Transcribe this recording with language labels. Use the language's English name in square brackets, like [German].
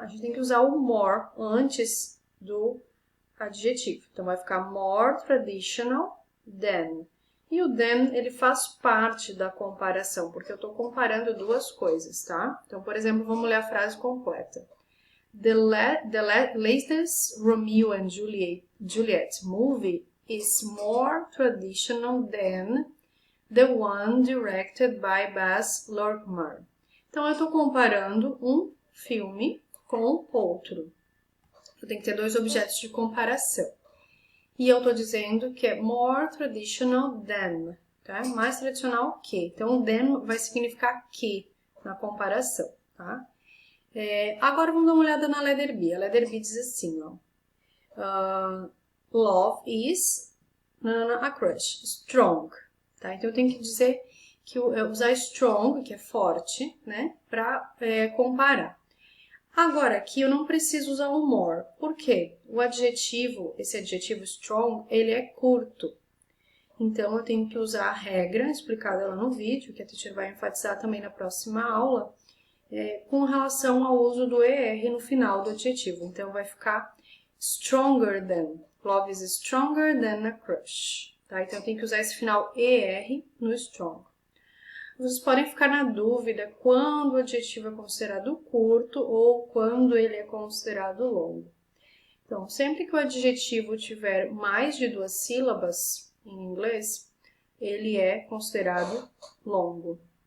[Portuguese] A gente tem que usar o more antes do adjetivo. Então, vai ficar [English] more traditional than. [Portuguese] E o than, ele faz parte da comparação, porque eu estou comparando duas coisas, tá? Então, por exemplo, vamos ler a frase completa. [English] The latest Romeo and Juliet movie is more traditional than the one directed by Baz Luhrmann. [Portuguese] Então, eu estou comparando um filme com outro. Eu tenho que ter dois objetos de comparação. E eu estou dizendo que é [English] more traditional than, [Portuguese] tá? Mais tradicional que. Então, than vai significar que na comparação, tá? Agora, vamos dar uma olhada na letter B. A letter B diz assim, ó. [English] Love is a crush, strong, [Portuguese] tá? Então eu tenho que dizer que usar strong, que é forte, né, para comparar. Agora aqui eu não preciso usar o more, por quê? O adjetivo, esse adjetivo strong, ele é curto. Então eu tenho que usar a regra explicada lá no vídeo, que a teacher vai enfatizar também na próxima aula, com relação ao uso do ER no final do adjetivo. Então vai ficar [English] stronger than. Love is stronger than a crush. [Portuguese] Tá? Então, eu tenho que usar esse final ER no strong. Vocês podem ficar na dúvida quando o adjetivo é considerado curto ou quando ele é considerado longo. Então, sempre que o adjetivo tiver mais de 2 sílabas em inglês, ele é considerado longo.